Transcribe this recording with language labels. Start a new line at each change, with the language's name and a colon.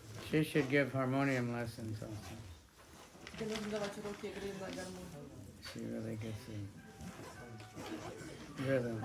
English: She should give harmonium lessons also.
Russian: Тебе нужно давать уроки игры на гармонии.
English: She really gets the rhythm.